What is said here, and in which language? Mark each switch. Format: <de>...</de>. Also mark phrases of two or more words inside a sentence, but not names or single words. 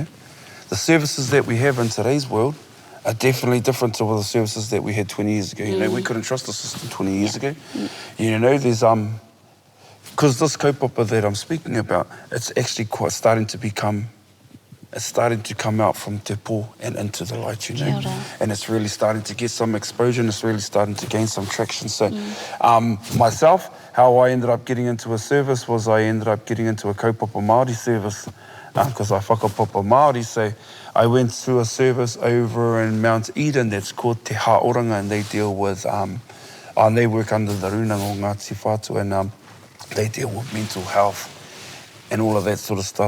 <en>The services that we have in today's world are definitely different to the services that we had 20 years ago. You know, we couldn't trust the system 20 years ago. You know, there's because this kaupapa that I'm speaking about, it's actually quite starting to become it's starting to come out from</en> <mi>te pō</mi> <en>and into the light, you know.</en> <mi>Kia ora.</mi> <en>And it's really starting to get some exposure and it's really starting to gain some traction. So myself, how I ended up getting into a service was I ended up getting into a</en> <mi>kaupapa Māori</mi> <en>service because I</en> <mi>whakapapa Māori.</mi> <en>So I went to a service over in Mount Eden that's called Te Haoranga, and they deal with, and they work under the runanga o Ngāti Whātua, and they deal with mental health and all of that sort of stuff.</en>